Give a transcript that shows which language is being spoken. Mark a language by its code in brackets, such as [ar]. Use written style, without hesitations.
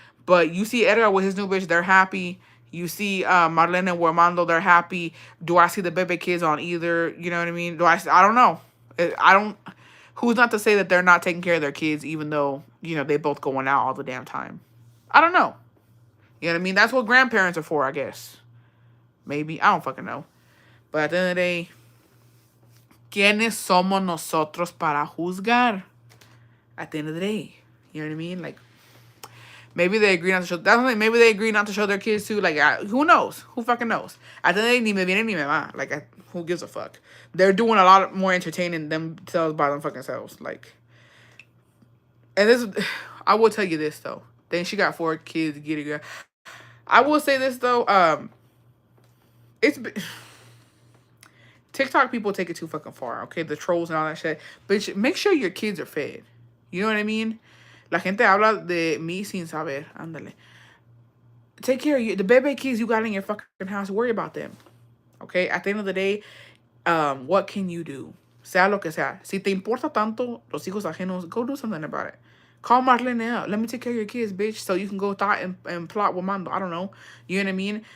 [en] But you see Edgar with his new bitch, they're happy. You see Marlene and Armando, they're happy. Do I see the Bebe kids on either? You know what I mean? I don't know. I don't. Who's not to say that they're not taking care of their kids, even though, you know, they both going out all the damn time? I don't know. You know what I mean? That's what grandparents are for, I guess. Maybe. I don't fucking know. But at the end of the day, [es] ¿quiénes somos nosotros para juzgar? [en] At the end of the day. You know what I mean? Like, maybe they agree not to show... Definitely, maybe they agree not to show their kids too. Like, who knows? Who fucking knows? At the end of the day, [es] ni me viene ni me va. [en] Like, who gives a fuck? They're doing a lot more entertaining themselves by them fucking selves. Like, and this... I will tell you this, though. Then she got 4 kids. Get it, girl. I will say this, though. It's... TikTok people take it too fucking far, okay? The trolls and all that shit. Bitch, make sure your kids are fed. You know what I mean? [es] La gente habla de mí sin saber. Ándale. [en] Take care of you. The baby kids you got in your fucking house, worry about them. Okay? At the end of the day, what can you do? [es] Sea lo que sea. Si te importa tanto los hijos ajenos, [en] go do something about it. Call Marlene up. Let me take care of your kids, bitch, so you can go thought and plot with Mando. I don't know. You know what I mean?